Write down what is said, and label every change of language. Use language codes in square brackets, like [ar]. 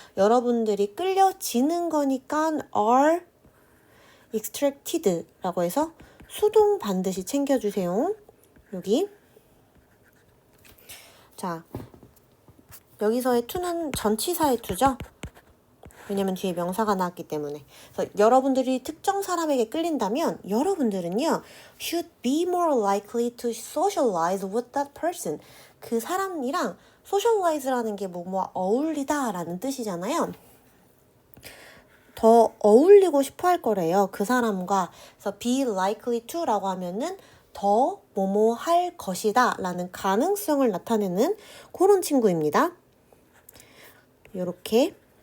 [ko] 여러분들이 끌려지는 거니까 are extracted 라고 해서 수동 반드시 챙겨주세요. 여기. 자, 여기서의 to는 전치사의 to죠. 왜냐면 뒤에 명사가 나왔기 때문에. 그래서 여러분들이 특정 사람에게 끌린다면 여러분들은요. [en] should be more likely to socialize with that person. [ko] 그 사람이랑 socialize라는 게 어울리다 라는 뜻이잖아요. 더 어울리고 싶어 할 거래요. 그 사람과. 그래서 be likely to 라고 하면은 더 뭐뭐 할 것이다 라는 가능성을 나타내는 그런 친구입니다. 요렇게.